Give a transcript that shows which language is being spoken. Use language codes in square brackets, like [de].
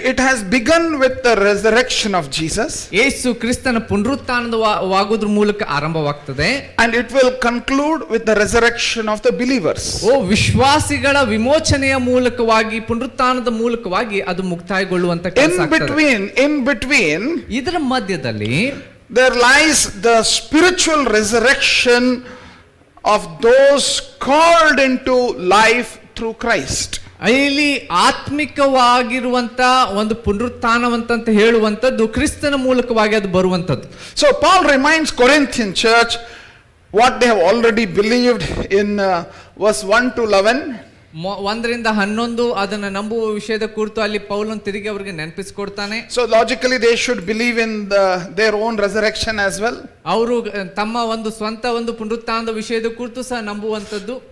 [en] It has begun with the resurrection of Jesus. [kn] ಯೇಸು ಕ್ರಿಸ್ತನ ಪುನರುತ್ಥಾನವಾಗುವುದರ ಮೂಲಕ ಆರಂಭವಾಗ್ತದೆ. [en] And it will conclude with the resurrection of the believers. [kn] ವಿಶ್ವಾಸಿಗಳ ವಿಮೋಚನೆಯ ಮೂಲಕವಾಗಿ, ಪುನರುತ್ಥಾನದ ಮೂಲಕವಾಗಿ ಅದು ಮುಕ್ತಾಯಗೊಳ್ಳುವಂತ ಕೆಲಸ ಆಗ್ತದೆ. [en] In between, [kn] ಇದರ ಮಧ್ಯದಲ್ಲಿ [en] there lies the spiritual resurrection of those called into life through Christ. [kn] ಇಲ್ಲಿ ಆತ್ಮಿಕವಾಗಿರುವಂತ ಒಂದು ಪುನರುತ್ಥಾನವಂತ ಹೇಳುವಂತದ್ದು ಕ್ರಿಸ್ತನ ಮೂಲಕವಾಗಿ ಅದು ಬರುವಂತದ್ದು. [en] So Paul reminds Corinthian church what they have already believed in verse 1 to 11. [kn] 1 ರಿಂದ 11 ಅದನ್ನ ನಂಬುವ ವಿಷಯದ ಕುರಿತು ಅಲ್ಲಿ ಪೌಲನು ತಿರುಗಿ ಅವರಿಗೆ ನೆನಪಿಸಿಕೊಡ್ತಾನೆ. [en] So logically they should believe in their own resurrection as well. [kn] ಅವರು ತಮ್ಮ ಒಂದು ಸ್ವಂತ ಒಂದು ಪುನರುತ್ಥಾನದ ವಿಷಯದ ಕುರಿತು ಸಹ ನಂಬುವಂತದ್ದು.